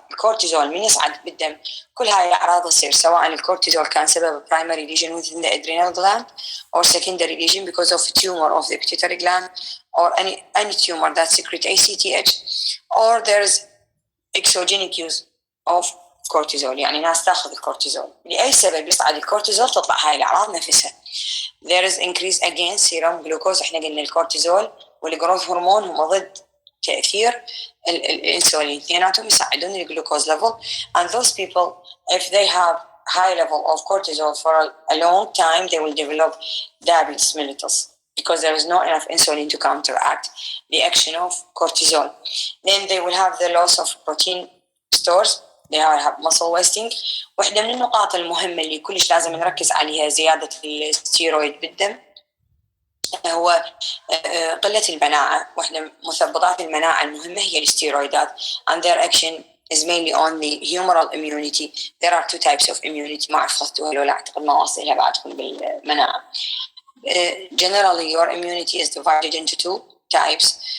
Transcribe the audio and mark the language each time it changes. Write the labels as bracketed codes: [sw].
[ar] الكورتيزول من يصعد بالدم كل هاي الأعراض تصير، سواء الكورتيزول كان سبب [en] primary lesion within the adrenal gland or secondary lesion because of tumor of the pituitary gland or any tumor that secrete ACTH, or there is exogenic use of cortisol. [ar] يعني ناس تاخذ الكورتيزول لأي سبب يصعد الكورتيزول تطلع هاي الأعراض نفسها. [en] There is increase again serum glucose. [ar] احنا قلنا الكورتيزول والجروث هرمون هم ضد تأثير الانسولين، اثنيناتهم يساعدون الجلوكوز [en] level, and those people if they have high level of cortisol for a long time they will develop diabetes mellitus because there is not enough insulin to counteract the action of cortisol. Then they will have the loss of protein stores, they will have muscle wasting. [ar] واحدة من النقاط المهمة اللي كلش لازم نركز عليها زيادة الستيرويد بالدم هو قلة المناعة. واحدة من مثبطات المناعة المهمة هي الستيرويدات [en] and their action is mainly on the humoral immunity. There are two types of immunity. [ar] ما أعرف خذتوها ولا أعتقد ما واصلها بعدكم بالمناعة. [en] Generally your immunity is divided into two types.